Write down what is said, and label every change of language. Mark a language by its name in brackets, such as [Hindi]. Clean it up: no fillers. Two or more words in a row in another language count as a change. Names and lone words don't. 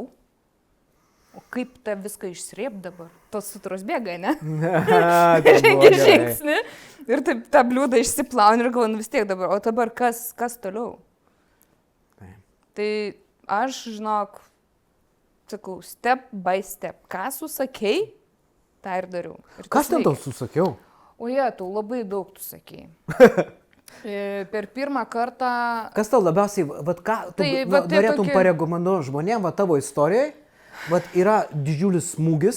[Lithuanian] O kaip tą viską išsrėpt dabar? Tos sutros bėga, ne? Žengi žingsnį ir taip tą bliūdą išsiplauni ir galvoju, nu vis tiek dabar, o dabar kas toliau? Tai aš, žinok, sakau, [English] step by step. [Lithuanian] Ką susakei, tą ir dariau. Kas ten tau susakiau? O tu labai daug tu sakei. Per pirmą kartą... Kas tau labiausiai, ką tu norėtum parekomenduoti žmonėm, tavo istorijai, yra didžiulis smūgis.